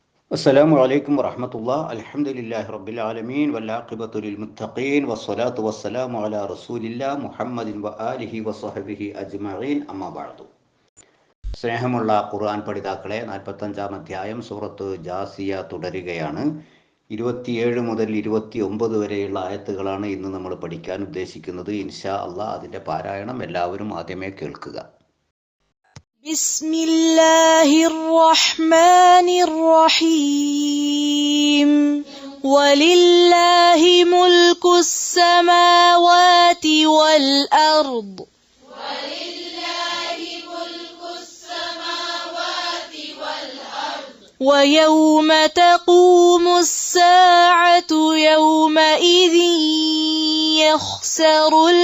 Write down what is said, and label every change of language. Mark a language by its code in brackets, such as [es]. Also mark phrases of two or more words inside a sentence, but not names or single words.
[ar] السلام عليكم ورحمة الله الحمد لله رب العالمين والعاقبة للمتقين والصلاة والسلام على رسول الله محمد وآله وصحبه أجمعين أما بعد. [ml] സ്നേഹമുള്ള ഖുർആൻ പഠിതാക്കളെ, 45-ാം അധ്യായം സൂറത്ത് ജാസിയ തുടരുകയാണ്. 27 മുതൽ 29 വരെയുള്ള ആയത്തുകളാണ് ഇന്ന് നമ്മൾ പഠിക്കാൻ ഉദ്ദേശിക്കുന്നത്. [ar] إن شاء الله [ml] അതിൻ്റെ പാരായണം എല്ലാവരും ആദ്യമേ കേൾക്കുക. [ar] بسم الله الرحمن الرحيم ولله ملك السماوات والأرض ويوم تقوم الساعة يومئذ يخسر